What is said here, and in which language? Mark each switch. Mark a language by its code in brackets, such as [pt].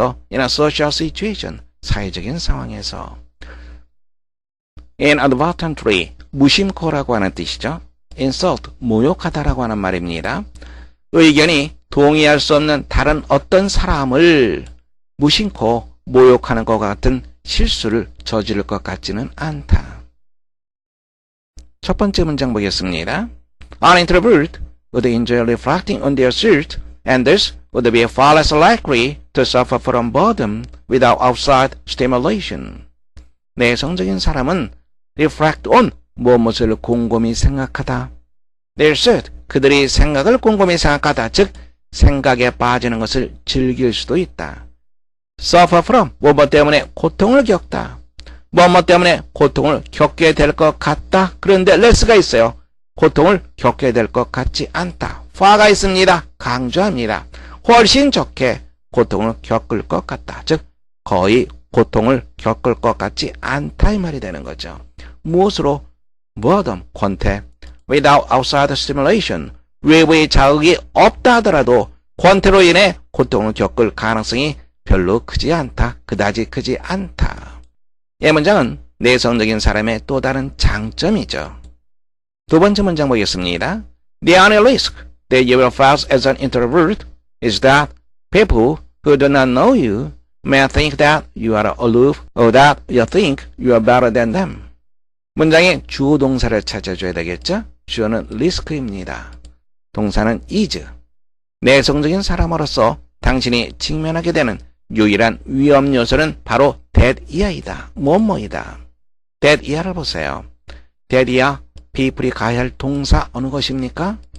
[en] in a social situation, [ko] 사회적인 상황에서. inadvertently, 무심코라고 하는 뜻이죠. insult, 모욕하다라고 하는 말입니다. 의견이 동의할 수 없는 다른 어떤 사람을 무심코 모욕하는 것 같은 실수를 저지를 것 같지는 않다. 첫 번째 문장 보겠습니다. [en] An introvert would enjoy reflecting on their suit and thus would be far less likely to suffer from boredom without outside stimulation. [ko] 내성적인 사람은 reflect on 무엇을 곰곰이 생각하다. [en] their suit [ko] 그들이 생각을 곰곰이 생각하다. 즉 생각에 빠지는 것을 즐길 수도 있다. [en] suffer from [ko] 무엇 때문에 고통을 겪다. 무엇 때문에 고통을 겪게 될 것 같다. 그런데 less가 있어요. 고통을 겪게 될 것 같지 않다. far가 있습니다. 강조합니다. 훨씬 적게 고통을 겪을 것 같다. 즉 거의 고통을 겪을 것 같지 않다 이 말이 되는 거죠. 무엇으로? boredom, 권태. [en] without outside stimulation, [ko] 외부의 자극이 없다 하더라도 권태로 인해 고통을 겪을 가능성이 별로 크지 않다. 그다지 크지 않다. 이 문장은 내성적인 사람의 또 다른 장점이죠. 두 번째 문장 보겠습니다. [en] The only risk that you will face as an introvert is that people who do not know you may think that you are aloof or that you think you are better than them. [ko] 문장의 주어 동사를 찾아줘야 되겠죠? 주어는 risk입니다. 동사는 is. 내성적인 사람으로서 당신이 직면하게 되는 유일한 위험 요소는 바로 that 이하이다. 뭐뭐이다. that 이하를 보세요. that 이하, people이 가야 할 동사 어느 것입니까?